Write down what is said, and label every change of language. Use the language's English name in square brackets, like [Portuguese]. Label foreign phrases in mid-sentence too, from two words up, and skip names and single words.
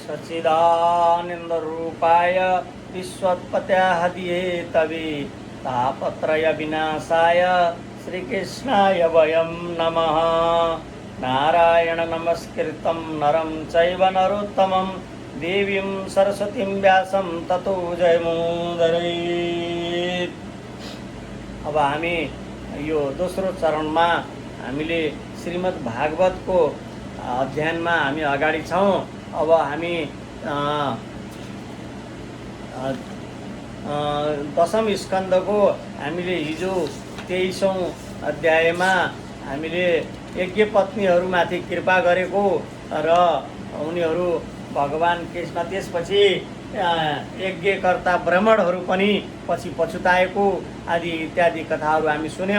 [Sanskrit] सच्चिदानन्दरूपाय विश्वोत्पत्यादिये तवे तापत्रय विनाशाय श्रीकृष्णाय वयं नमः। नारायण नमस्कृतं नरं चैव नरोत्तमं देवीं सरस्वतीं व्यासं ततो जयमुदीरयेत्। [Nepali] अब हामी यो दोस्रो चरणमा हामीले श्रीमद् भागवतको अध्ययनमा हामी अगाडि छौँ। अब हामी दशम स्कन्धको हामीले हिजो 23औं अध्यायमा हामीले यज्ञ पत्नीहरूमाथि कृपा गरेको र उनीहरू भगवान कृष्ण त्यसपछि यज्ञकर्ता ब्राह्मणहरू पनि पछि पछुताएको आदि इत्यादि कथाहरू हामी सुन्यौँ।